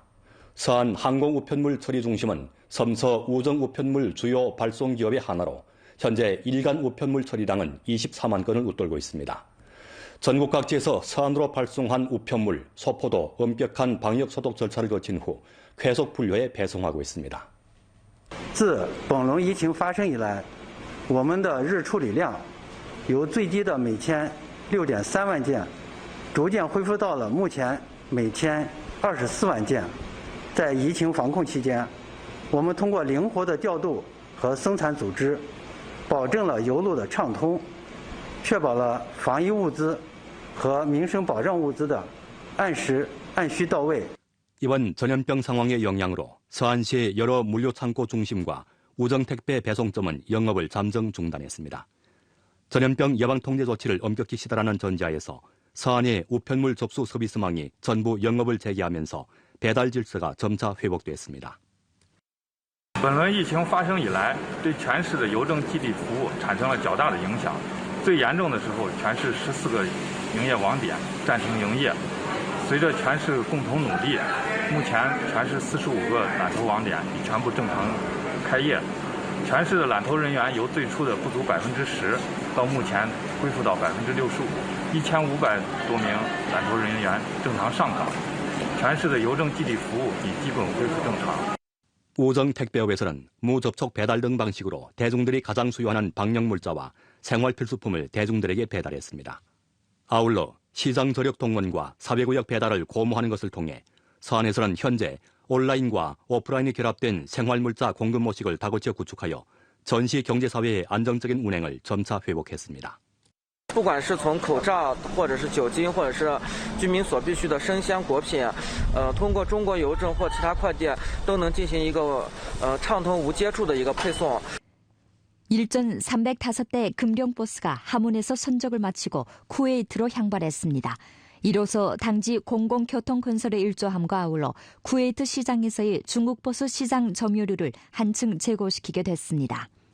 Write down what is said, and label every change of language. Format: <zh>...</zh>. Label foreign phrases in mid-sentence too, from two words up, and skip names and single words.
<ko>서안 항공우편물 처리 중심은 섬서 우정 우편물 주요 발송 기업의 하나로 현재 일간 우편물 처리량은 24만 건을 웃돌고 있습니다. 전국 각지에서 서안으로 발송한 우편물, 소포도 엄격한 방역 소독 절차를 거친 후 쾌속 분류해 배송하고 있습니다.</ko> <zh>自本轮疫情发生以来，我们的日处理量由最低的每天6.3万件，逐渐恢复到了目前每天24万件。在疫情防控期间，我们通过灵活的调度和生产组织，保证了邮路的畅通，确保了防疫物资和民生保障物资的按时按需到位。</zh> <ko>이번 전염병 상황의 영향으로 서안시의 여러 물류창고 중심과 우정택배 배송점은 영업을 잠정 중단했습니다. 전염병 예방 통제 조치를 엄격히 시달하는 전지하에서 서안의 우편물 접수 서비스망이 전부 영업을 재개하면서 배달 질서가 점차 회복됐습니다.</ko> <zh>本轮疫情发生以来，对全市的邮政寄递服务产生了较大的影响。最严重的时候，全市14个营业网点暂停营业。随着全市共同努力，目前全市45个揽投网点已全部正常开业。全市的揽投人员由最初的不足10%，到目前恢复到65%，1500多名揽投人员正常上岗。全市的邮政寄递服务已基本恢复正常。</zh> <ko>우정 택배업에서는 무접촉 배달 등 방식으로 대중들이 가장 수요하는 방역물자와 생활필수품을 대중들에게 배달했습니다. 아울러 시장 저력 동원과 사회구역 배달을 고무하는 것을 통해 서안에서는 현재 온라인과 오프라인이 결합된 생활물자 공급 모식을 다고쳐 구축하여 전시 경제사회의 안정적인 운행을 점차 회복했습니다.</ko> <zh>不管是从口罩，或者是酒精，或者是居民所必需的生鲜果品，通过中国邮政或其他快递都能进行一个畅通无接触的一个配送。</zh> <ko>일전 305대 금룡버스가 하문에서 선적을 마치고 쿠웨이트로 향발했습니다. 이로써 당지 공공교통 건설의 일조함과 아울러 쿠웨이트 시장에서의 중국버스 시장 점유율을 한층 제고시키게 됐습니다.</ko>